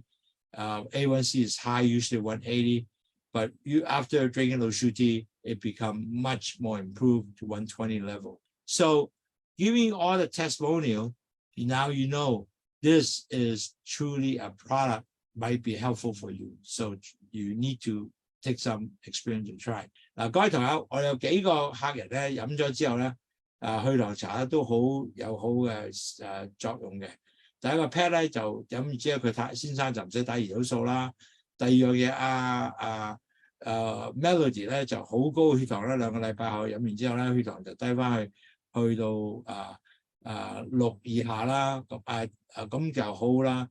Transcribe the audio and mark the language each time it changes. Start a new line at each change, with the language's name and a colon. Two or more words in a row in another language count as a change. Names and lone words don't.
English: A1C is high, usually 180, but after drinking Lowsutea, it become much more improved to 120 level. So giving all the testimonial, now you know this is truly a product might be helpful for you. So you need to take some experience and try.
Cantonese: 嗱，各位同學，我有幾個客人咧飲咗之後咧，去糖茶都有好嘅作用嘅。第一個 pad 咧就飲完之後，佢先生就唔使打胰島素啦。第二樣嘢Melody 咧就好高血糖啦，2個禮拜後飲完之後咧，血糖就低翻去到6以下啦，咁就好啦。